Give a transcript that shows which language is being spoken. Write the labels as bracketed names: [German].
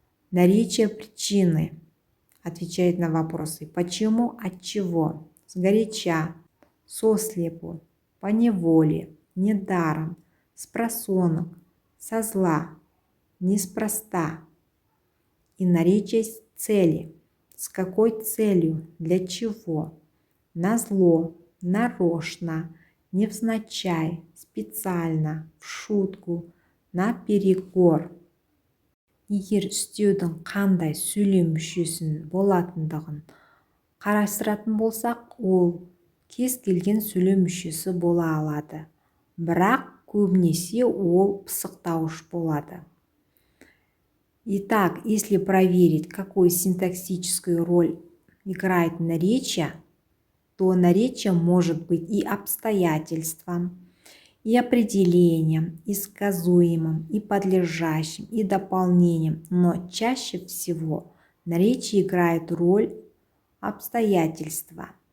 [Russian] Наречие причины отвечает на вопросы почему, отчего, сгоряча, сослепу, поневоле, недаром, спросонок, со зла, неспроста. И наречие цели. С какой целью, для чего? Назло, нарочно, невзначай, специально, в шутку, наперекор. [Kazakh] Егер үстеудің қандай сөйлем мүшесін болатындығын қарастыратын болсақ, ол кез келген сөйлем мүшесі бола алады. Бірақ көбінесе ол пысықтауыш болады. [Russian] Итак, если проверить, какую синтаксическую роль играет наречие, то наречие может быть и обстоятельством, и определением, и сказуемым, и подлежащим, и дополнением, но чаще всего наречие играет роль обстоятельства.